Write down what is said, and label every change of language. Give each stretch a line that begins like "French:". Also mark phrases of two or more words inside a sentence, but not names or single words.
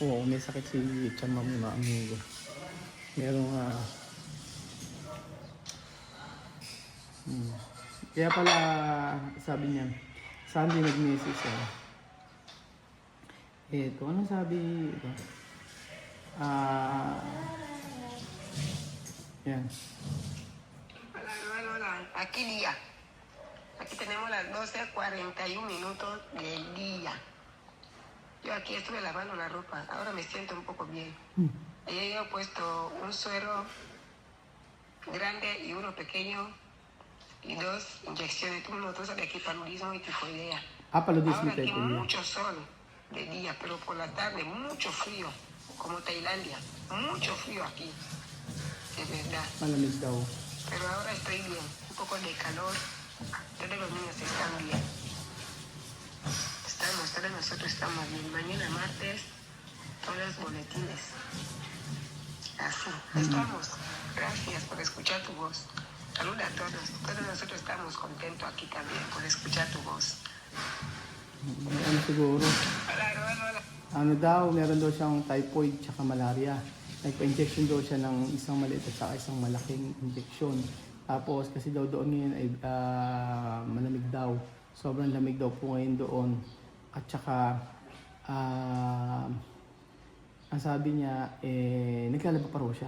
Filipino: Oo, may sakit si Chamame, mga amigo. Merong kaya pala sabi niya, Sunday nag-message siya. Ito, anong sabi ito? Yan.
Spanish: Hola. Aquí día. Aquí tenemos las 12:41 minutos del día. Yo aquí estuve lavando la ropa. Ahora me siento un poco bien. Ayer yo he puesto un suero grande y uno pequeño y 2 inyecciones. Tú sabes aquí paludismo y tifoidea. Paludismo Ahora aquí type. mucho sol de día, pero por la tarde mucho frío, como Tailandia. Mucho frío aquí, de verdad.
Filipino: Malamig daw.
Spanish: Pero ahora estoy bien, un poco de calor. Todos los niños están bien. Todos nosotros estamos bien. Mañana martes, todos los boletines. Así, estamos. Gracias por escuchar tu voz. Saluda a todos. Todos nosotros estamos contentos aquí también por escuchar tu voz.
Filipino: Ano siguro? Hola. Ano daw, meron daw siyang typhoid tsaka malaria. Nagpa-injection daw siya ng isang maliit at saka isang malaking injection. Tapos kasi daw doon ngayon ay malamig daw. Sobrang lamig daw po ngayon doon. At saka ang sabi niya, naglalaba pa raw siya.